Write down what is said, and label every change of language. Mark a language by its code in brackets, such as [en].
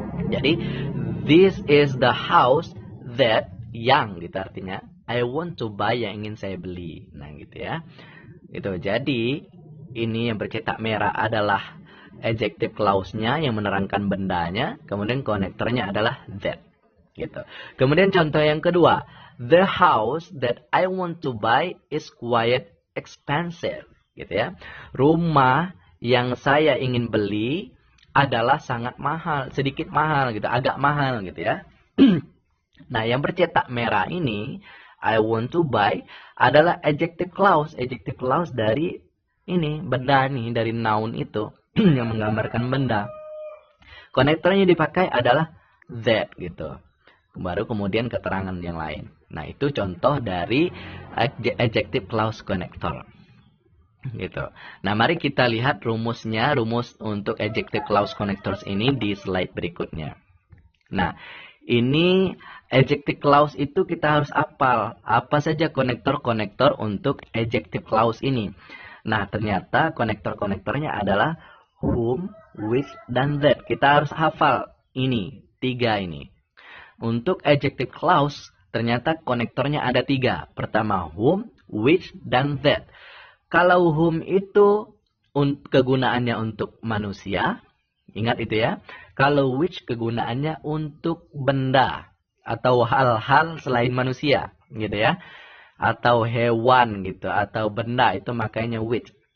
[id] Jadi, [en] this is the house that, [id] yang gitu artinya, [en] I want to buy, [id] yang ingin saya beli. Nah, gitu ya. Itu. Jadi, ini yang bercetak merah adalah adjective clause-nya yang menerangkan bendanya. Kemudian konektornya adalah that. Gitu. Kemudian contoh yang kedua. [en] The house that I want to buy is quite expensive, [id] gitu ya. Rumah yang saya ingin beli adalah sangat mahal, sedikit mahal gitu, agak mahal gitu ya. Nah, yang bercetak merah ini, [en] I want to buy, [id] adalah adjective clause. Adjective clause dari ini, benda nih, dari noun itu, yang menggambarkan benda. Konektornya dipakai adalah that gitu. Baru kemudian keterangan yang lain. Nah, itu contoh dari adjective clause connector. Gitu. Nah, mari kita lihat rumusnya, rumus untuk adjective clause connectors ini di slide berikutnya. Nah, ini adjective clause itu kita harus hafal. Apa saja konektor-konektor untuk adjective clause ini. Nah, ternyata konektor-konektornya adalah whom, which, dan that. Kita harus hafal ini, 3 ini. Untuk adjective clause, ternyata konektornya ada 3. Pertama, whom, which, dan that. Kalau whom itu kegunaannya untuk manusia, ingat itu ya. Kalau which kegunaannya untuk benda atau hal-hal selain manusia, gitu ya. Atau hewan gitu, atau benda, itu makanya which.